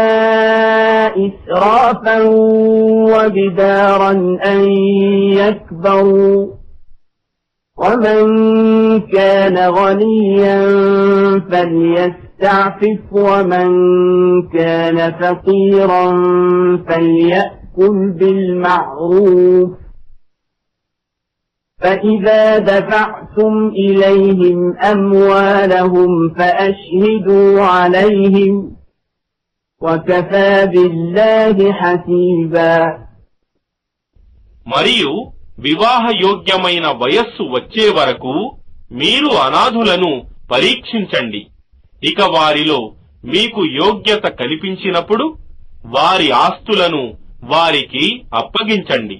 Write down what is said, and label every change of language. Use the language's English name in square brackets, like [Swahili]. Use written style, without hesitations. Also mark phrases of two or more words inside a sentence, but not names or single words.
[Arabic] إسرافا وبدارا أن يكبروا ومن كان غنيا فليستعفف ومن كان فقيرا فليأكل بالمعروف فإذا دفعتم إليهم أموالهم فأشهدوا عليهم وكفى بالله حسيبا. [Telugu] మరియు వివాహయోగ్యమైన వయస్సు వచ్చే వరకు మీరు అనాథులను పరీక్షించండి. ఇక వారిలో మీకు యోగ్యత కల్పించినప్పుడు వారి ఆస్తులను వారికి అప్పగించండి.